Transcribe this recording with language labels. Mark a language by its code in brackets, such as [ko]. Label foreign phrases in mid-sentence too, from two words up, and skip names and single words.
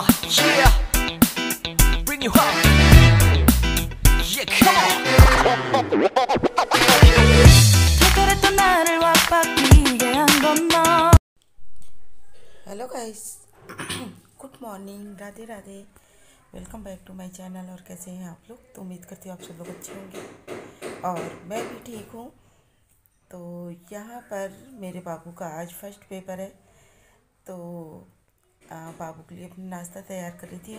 [en] Yeah, bring you up. Yeah, come on. [ko] 그랬던 나를 왁박이게 한 건 너. [en] hello guys, good morning, [hi] राधे राधे। [en] welcome back to my channel. [hi] और कैसे हैं आप लोग? तो उम्मीद करती हूँ आप सब लोग अच्छे होंगे और मैं भी ठीक हूँ। तो यहाँ पर मेरे बाबू का आज [en] first paper [hi] है, तो बाबू के लिए अपना नाश्ता तैयार कर रही थी।